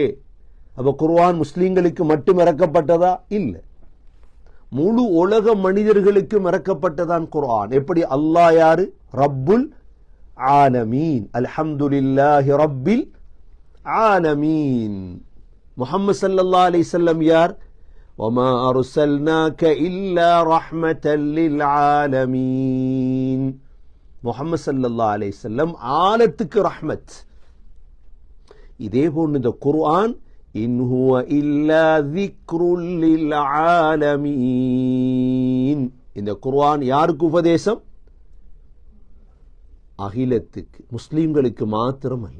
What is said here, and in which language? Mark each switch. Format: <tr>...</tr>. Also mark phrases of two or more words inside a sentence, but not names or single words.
<ta>அப்ப குர்ஆன் முஸ்லீம்களுக்கு மட்டும் இறக்கப்பட்டதா? இல்லை, முழு உலக மனிதர்களுக்கும் இறக்கப்பட்டதான் குர்ஆன். எப்படி? அல்லாஹ் யாரு?</ta> <ar>رب العالمين، الحمد لله رب العالمين.</ar> <ta>முஹம்மது</ta> <ar>صلى الله عليه وسلم</ar> <ta>யார்?</ta> <ar>وما أرسلناك إلا رحمة للعالمين.</ar> <ta>முஹம்மது</ta> <ar>صلى الله عليه وسلم</ar> <ta>ஆலத்துக்கு ரஹ்மத். இதே போன்று இந்த குர்ஆன்</ta> <ar>إن هو إلا ذكر للعالمين.</ar> <ta>இந்த குர்ஆன் யாருக்கு உபதேசம்? அகிலத்துக்கு, முஸ்லீம்களுக்கு மாத்திரம் அல்ல.</ta>